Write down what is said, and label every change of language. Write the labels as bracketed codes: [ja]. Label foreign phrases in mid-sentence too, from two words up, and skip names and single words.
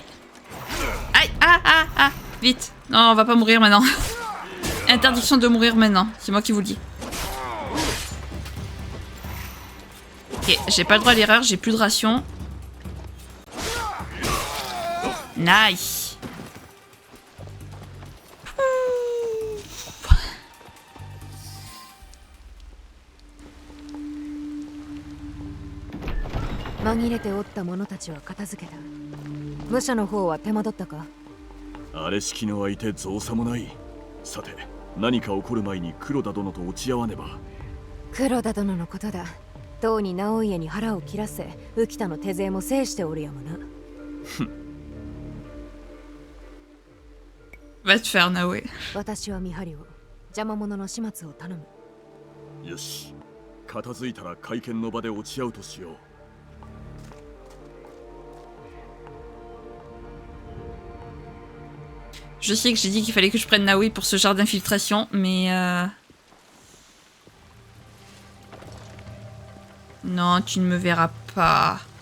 [fr] Aïe, ah. Vite. Non, on va pas mourir maintenant. Interdiction de mourir maintenant. C'est moi qui vous le dis. Ok, j'ai pas le droit à l'erreur, j'ai plus de ration. Nice. [ja] 紛れておった者たちは片付けた。武者の方は手間取ったか。あれ式の相手造作もない。さて何か起こる前に黒田殿と落ち合わねば。黒田殿のことだ。とうに直家に腹を切らせ、浮田の手勢も制しておるやもな。 [fr] Va te faire, Naoe. [ja] 私は見張りを、邪魔者の始末を頼む。よし、片付いたら会見の場で落ち合うとしよう。 [fr] Je sais que j'ai dit qu'il fallait que je prenne Naoe pour ce genre d'infiltration, mais non, tu ne me verras pas.